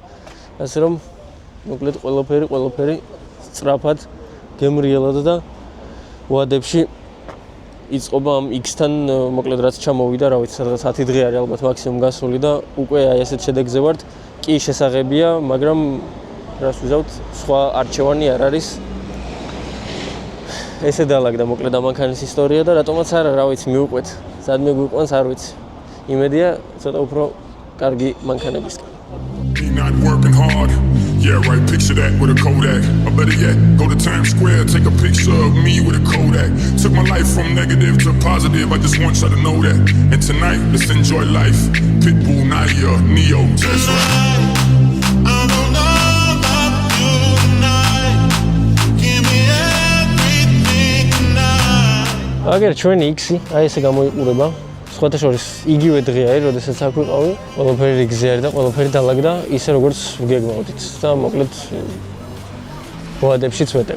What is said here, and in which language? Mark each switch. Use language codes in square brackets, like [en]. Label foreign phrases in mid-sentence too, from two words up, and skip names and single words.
[ka] ასე რომ მოკლედ ყველაფერი სწრაფად გემრიელად და ვადებში იწყობა ამ X-თან მოკლედ რაც ჩამოვიდა, რა ვიცი, სადღაც 10 დღე არის ალბათ მაქსიმუმ გასული და უკვე აი ესეთ შედეგზე ვართ. კი შესაღებია, მაგრამ რას ვიზავთ, სხვა არჩევანი არ არის. ესე დაალაგდა მოკლედ ამ მანქანის ისტორია და რატომაც არა, რა ვიცი, მივუყვეთ. სადმე გვიყვანს, არ ვიცი. იმედია, ცოტა უფრო კარგი მანქანებისკენ. [en] Not working hard. Yeah, right, picture that with a Kodak. Or better yet, go to Times Square, take a picture of me with a Kodak. Took my life from negative to positive, I just want y'all to know that. And tonight, let's enjoy life. Pitbull, Naya, Neo, Tesla. [ka] აგერ ჩვენი X-ი, აი ესე გამოიყურება. სხვათა შორის იგივე დღე არის, როდესაც აქ ვიყავი. ყველაფერი რიგზე არის და ყველაფერი დაალაგდა ისე როგორც ვგეგმავდით და მოკლედ ვადებში წვეტები.